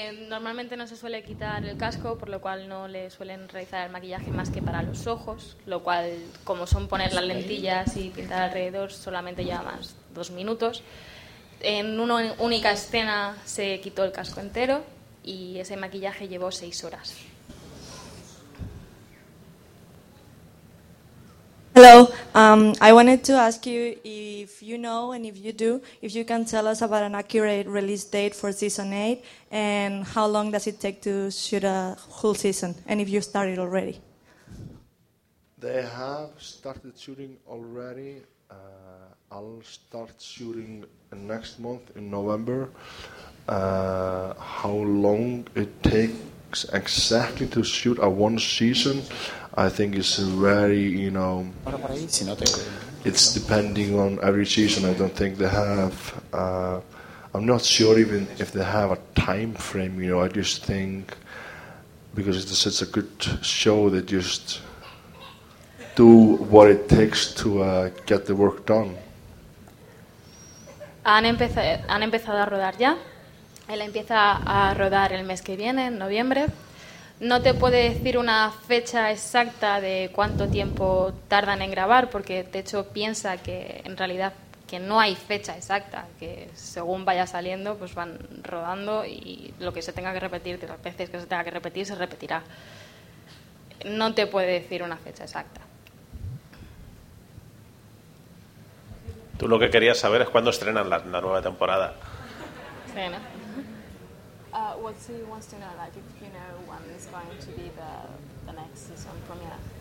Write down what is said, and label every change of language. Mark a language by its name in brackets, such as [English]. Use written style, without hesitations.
[Spanish] Normalmente no se suele quitar el casco, por lo cual no le suelen realizar el maquillaje más que para los ojos, lo cual, como son poner las lentillas y pintar alrededor, solamente lleva más 2 minutos. En una única escena se quitó el casco entero y ese maquillaje llevó 6 horas. [English] Hello. I wanted to ask you if you know, and if you do, if you can tell us about an accurate release date for season 8 and how long does it take to shoot a whole season, and if you started already. They have started shooting already. I'll start shooting next month in November. How long it takes exactly to shoot a one season, I think it's very, you know, it's depending on every season. I don't think they have, I'm not sure even if they have a time frame, you know. I just think because it's such a good show, they just do what it takes to get the work done. [Spanish] Han empezado a rodar ya. Él empieza a rodar el mes que viene, en noviembre. No te puedo decir una fecha exacta de cuánto tiempo tardan en grabar, porque de hecho piensa que en realidad que no hay fecha exacta, que según vaya saliendo pues van rodando y lo que se tenga que repetir, de las veces que se tenga que repetir, se repetirá. No te puedo decir una fecha exacta. Tú lo que querías saber es cuándo estrenan la nueva temporada. Sí, ¿no? [English] What he wants to know, like if you know when is going to be the next season premiere.